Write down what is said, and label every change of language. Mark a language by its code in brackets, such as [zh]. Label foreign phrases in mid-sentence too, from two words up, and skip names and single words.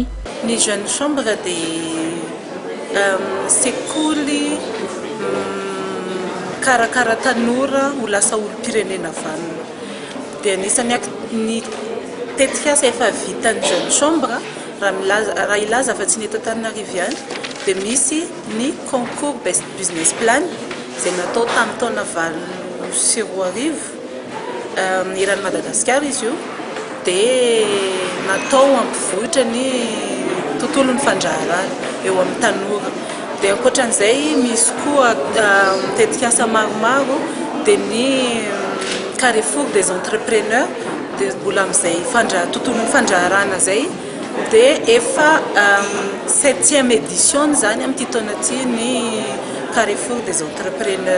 [mg] Ny Jeune Chambre dia sekoly karakara tanora ho lasa olom-pirenena vanona. Dia anisan'ny ny tetikasa efa vitan'ny Jeune Chambre raha ilaza fa tsy ny eto Antananarivo ihany, dia misy ny concours [en] best business plan [mg] izay natao tamin'ny taona 2024 iran'i Madagasikara izy io, dia natao ampivoatra ny tontolon'ny fandraharana eo amin'ny tanora. Dia ankoatran'izay misy koa tetikasa maromaro, dia ny Carrefour des entrepreneurs, dia mbola amin'izay tontolon'ny fandraharana zay, dia efa 7e édition zany amin'ity taona ity ny Carrefour des entrepreneurs.